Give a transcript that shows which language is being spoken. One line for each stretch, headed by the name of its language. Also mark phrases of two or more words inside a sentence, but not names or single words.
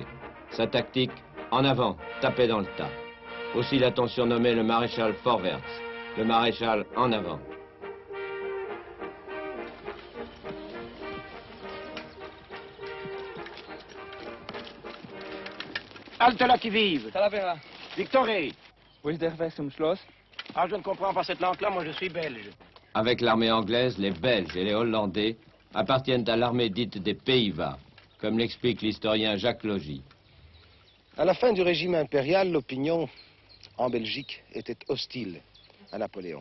French: Sa tactique, en avant, taper dans le tas. Aussi l'a-t-on surnommé le maréchal Vorwärts, le maréchal en avant. Halte là qui vive. Talavera. Victoré.
German: Wo ist der Weg zum Schloss?
French: Ah, je ne comprends pas cette langue-là, moi je suis belge. Avec l'armée anglaise, les Belges et les Hollandais appartiennent à l'armée dite des Pays-Bas, comme l'explique l'historien Jacques Logis. À la fin du régime impérial, l'opinion en Belgique était hostile à Napoléon.